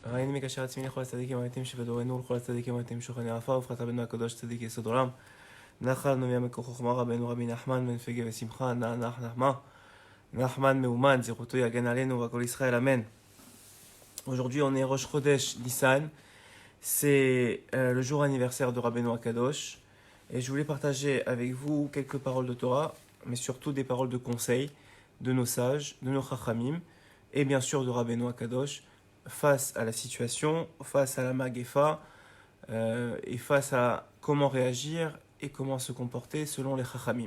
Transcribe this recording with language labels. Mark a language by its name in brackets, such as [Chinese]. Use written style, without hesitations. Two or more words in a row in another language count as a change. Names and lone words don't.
[Hebrew] הריני מקשר עצמי לכל הצדיקים האמיתיים שבדורנו ולכל הצדיקים האמיתיים שוכני עפר ופחת רבנו הקדוש צדיק יסוד עולם. נחל נובע מקור חוכמה רבנו רבי נחמן בן פגה ושמחה נח נחמה נחמן מאומן זכותו יגן עלינו והכל ישראל אמן. [French] Aujourd'hui on est [Hebrew] ראש חודש ניסן, [French] c'est le jour anniversaire de [Hebrew] רבנו הקדוש [French] et je voulais partager avec vous quelques paroles de Torah, mais surtout des paroles de conseil de nos sages, de nos chachamim et bien sûr de [Hebrew] רבנו הקדוש [French] face à la situation, face à la Magéfa et face à comment réagir et comment se comporter selon les chachamim.